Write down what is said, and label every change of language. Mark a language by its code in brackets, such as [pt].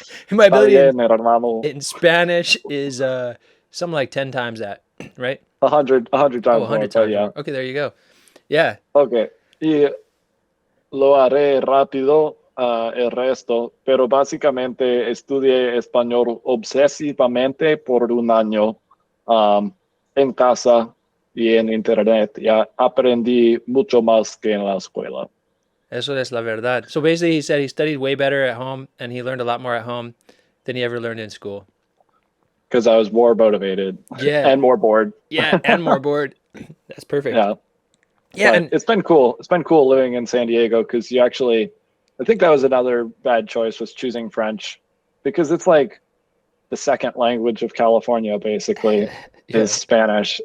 [en] My ability in Spanish is something like 10 times that, right? 100 times Oh, 100 more, times yeah. more. Okay, there you go. Yeah. Okay. [es] Y lo haré rápido el resto, pero básicamente estudié español obsesivamente por un año en casa y en internet. Ya aprendí mucho más que en la escuela. Eso es la verdad. [en] So basically, he said he studied way better at home and he learned a lot more at home than he ever learned in school. Because I was more motivated. Yeah. And more bored. Yeah, and more bored. That's perfect. Yeah. Yeah, but and it's been cool. It's been cool living in San Diego because you actually, I think that was another bad choice, was choosing French, because it's like the second language of California, basically, is Spanish.